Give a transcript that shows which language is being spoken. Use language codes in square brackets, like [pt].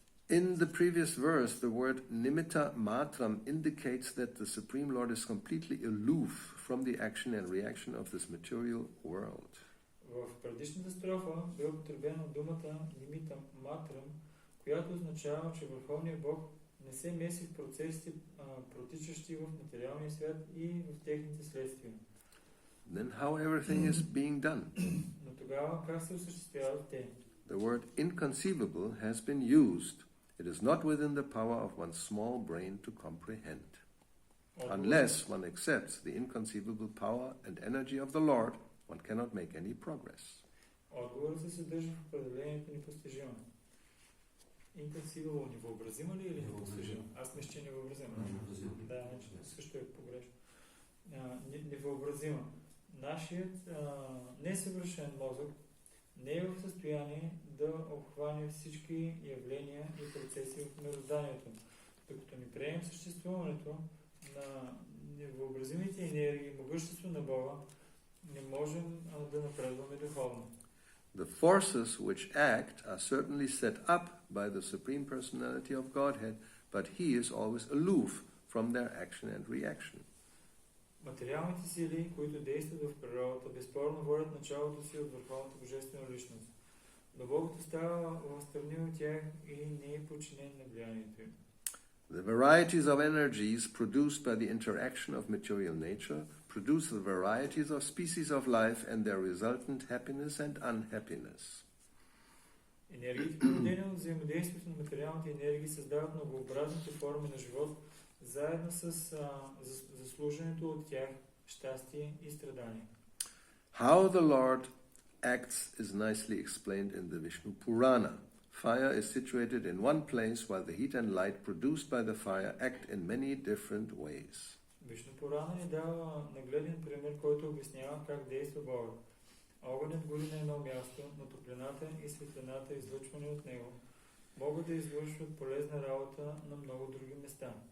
[en] In the previous verse, the word nimitta matram indicates that the Supreme Lord is completely aloof from the action and reaction of this material world. [bg] В предишната строфа бе употребена думата нимита матрам, която означава, че Върховният Бог не се меси в процесите, протичащи в материалния свят и в техните следствия. [en] Then how everything is being done? [bg] Но тогава как се осъществяват те? [en] The word inconceivable has been used. It is not within the power of one's small brain to comprehend. Unless one accepts the inconceivable power and energy of the Lord, one cannot make any progress. [bg] Отговорът се съдържа в определението непостижимо. Inconceivable, невъобразима ли или непостижима? Аз мисля, че е невъобразима. Да, също е погрешно. Невъобразима. Нашият несъвършен мозък не е в състояние да обхване всички явления и процеси в мирозданието. Докато ни приемем съществуването на невъобразимите енергии и могъщество на Бога, не можем да напредваме духовно. [en] The forces which act are certainly set up by the Supreme Personality of Godhead, but He is always aloof from their action and reaction. [bg] Материалните сили, които действат в природата, безспорно водят началото си от Върховната Божествена Личност. Но Бог остава встрани от тях и не е подчинен на влиянието им. [en] The varieties of energies produced by the interaction of material nature produce the varieties of species of life and their resultant happiness and unhappiness. [bg] Енергиите, породени от взаимодействието на материалните енергии, създават многообразните форми на живот, заедно с заслуженото от тях щастие и страдание. [en] How the Lord acts is nicely explained in the Vishnu Purana. Fire is situated in one place, while the heat and light produced by the fire act in many different ways. [bg] Вишну Пурана ни дава нагледен пример, който обяснява как действа Бог. Огънят гори на едно място, но топлината и светлината, излъчвани от него, могат да извършват полезна работа на много други места.